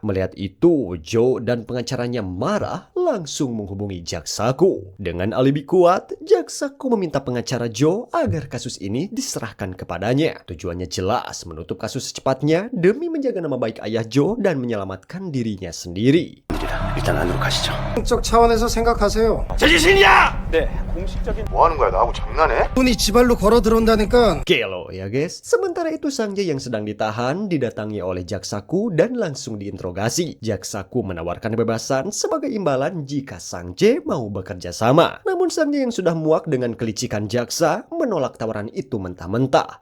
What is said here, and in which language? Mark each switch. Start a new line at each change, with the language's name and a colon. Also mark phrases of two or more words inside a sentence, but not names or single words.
Indonesian: Melihat itu, Joe dan pengacaranya marah langsung menghubungi Jaksaku. Dengan alibi kuat, Jaksaku meminta pengacara Joe agar kasus ini diserahkan kepadanya. Tujuannya jelas menutup kasus secepatnya demi menjaga nama baik ayah Joe dan menyelamatkan dirinya sendiri.
Korean: 일단 안으로 가시죠. 쪽 차원에서 생각하세요. 뭐 하는 거야? 나하고 장난해? 돈이 지발로 걸어 들어온다니까.
Indonesian: Kelo ya guys. Sementara itu Sang-jae yang sedang ditahan didatangi oleh Jaksaku dan langsung diinterogasi. Jaksaku menawarkan kebebasan sebagai imbalan jika Sang-jae mau bekerja sama. Namun Sang-jae yang sudah muak dengan kelicikan Jaksa menolak tawaran itu mentah-mentah.